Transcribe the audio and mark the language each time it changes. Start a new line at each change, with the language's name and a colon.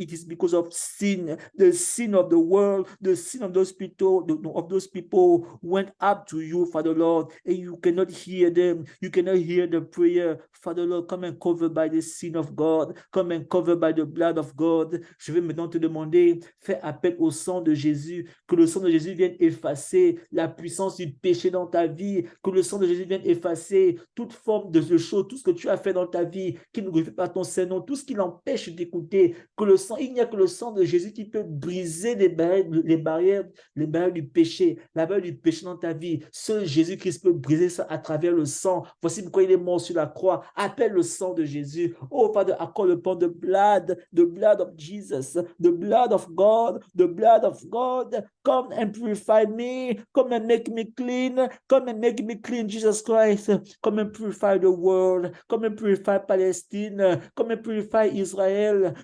English: It is because of sin, the sin of the world, the sin of those people went up to you, Father Lord, and you cannot hear them. You cannot hear the prayer. Father Lord, come and cover by the sin of God. Come and cover by the blood of God.
French: Je vais maintenant te demander, fais appel au sang de Jésus, que le sang de Jésus vienne effacer la puissance du péché dans ta vie, que le sang de Jésus vienne effacer toute forme de choses, tout ce que tu as fait dans ta vie, qui ne glorifie pas ton Saint-Nom, tout ce qui l'empêche d'écouter, que le sang, il n'y a que le sang de Jésus qui peut briser les barrières du péché, la barrière du péché dans ta vie. Seul Jésus-Christ peut briser ça à travers le sang. Voici pourquoi il est mort sur la croix. Appelle le sang de Jésus.
English: Oh Father, I call upon the blood of Jesus, the blood of God, the blood of God. Come and purify me. Come and make me clean. Come and make me clean, Jesus Christ. Come and purify the world. Come and purify Palestine. Come and purify Israel.